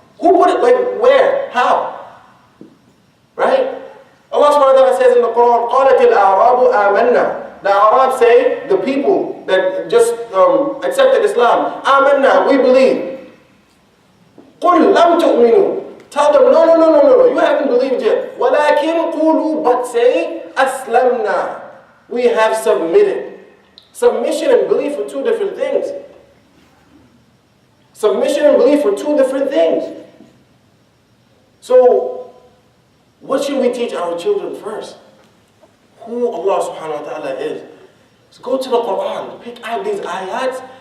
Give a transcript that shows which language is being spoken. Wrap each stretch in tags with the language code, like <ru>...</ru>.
<en>Who put it, where? How? Right? Allah subhanahu wa ta'ala says in the Quran,</en> <ar>قَالَتِ الْأَعْرَابُ آمَنَّا.</ar> <en>The Arabs say, the people that just accepted Islam,</en> <ar>آمَنَّا,</ar> <en>we believe.</en> <ar>قُلْ لَمْ تُؤْمِنُوا.</ar> <en>Tell them, no, you haven't believed yet.</en> <ar>وَلَكِنْ قُولُوا,</ar> <en>but say,</en> <ar>أَسْلَمْنَا.</ar> <en>We have submitted. Submission and belief are two different things. Submission and belief are two different things. So, what should we teach our children first? Who Allah subhanahu wa ta'ala is. So go to the Quran, pick out these ayats,</en>